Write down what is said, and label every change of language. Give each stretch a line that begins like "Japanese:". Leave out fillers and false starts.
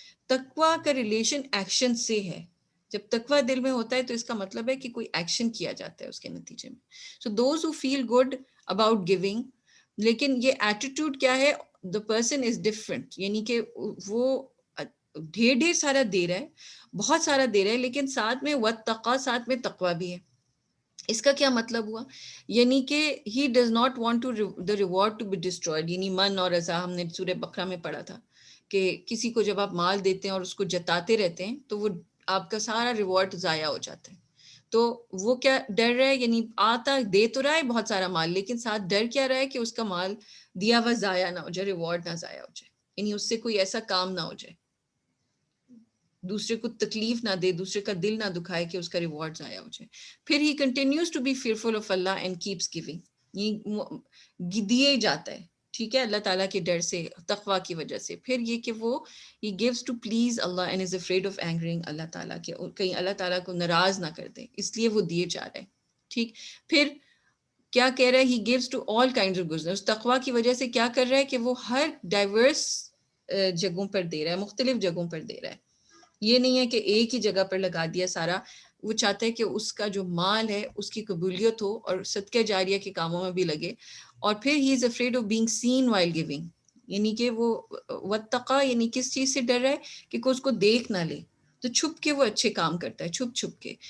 Urdu: تقوی کا relation action سے ہے. جب تقوی دل میں ہوتا ہے تو اس کا مطلب ہے کہ کوئی ایکشن کیا جاتا ہے اس کے نتیجے میں.
English: so those who feel good about giving,
Urdu: لیکن یہ ایٹیٹیوڈ کیا ہے،
English: the person is different،
Urdu: یعنی کہ وہ ڈھیر سارا دے رہا ہے، بہت سارا دے رہا ہے، لیکن ساتھ میں واتقا، ساتھ میں تقوی بھی ہے. اس کا کیا مطلب ہوا، یعنی کہ
English: he does not want to the reward to be destroyed.
Urdu: یعنی من اور رضا ہم نے سورہ بقرہ میں پڑھا تھا کہ کسی کو جب آپ مال دیتے ہیں اور اس کو جتاتے رہتے ہیں تو وہ آپ کا سارا ریوارڈ ضائع ہو جاتا ہے. تو وہ کیا ڈر رہا ہے، یعنی آتا دے تو رہا ہے بہت سارا مال، لیکن ساتھ ڈر کیا رہا ہے کہ اس کا مال دیا ہوا ضائع نہ ہو جائے، ریوارڈ نہ ضائع ہو جائے، یعنی اس سے کوئی ایسا کام نہ ہو جائے، دوسرے کو تکلیف نہ دے، دوسرے کا دل نہ دکھائے کہ اس کا ریوارڈ ضائع ہو جائے. پھر
English: he continues to be fearful of Allah and keeps giving،
Urdu: دیے جاتا ہے. ٹھیک ہے، اللہ تعالیٰ کے ڈر سے، تقویٰ کی وجہ سے. پھر یہ کہ وہ
English: he gives to please Allah and is afraid of angering
Urdu: اللہ تعالیٰ کے، کہیں اللہ تعالیٰ کو ناراض نہ کر دے، اس لیے وہ دیے جا رہے ہیں. ٹھیک. پھر کیا کہہ رہا ہے،
English: he gives to all kinds of goods.
Urdu: اس تقویٰ کی وجہ سے کیا کر رہا ہے کہ وہ ہر ڈائیورس جگہوں پر دے رہا ہے، مختلف جگہوں پر دے رہا ہے. یہ نہیں ہے کہ ایک ہی جگہ پر لگا دیا سارا. وہ چاہتا ہے کہ اس کا جو مال ہے اس کی قبولیت ہو اور صدقہ جاریہ کے کاموں میں بھی لگے. اور پھر
English: he is afraid of being seen while giving,
Urdu: یعنی کہ وہ واتقا یعنی کس چیز سے ڈر رہا ہے کہ کوئی اس کو دیکھ نہ لے، تو چھپ کے وہ اچھے کام کرتا ہے، چھپ چھپ کے.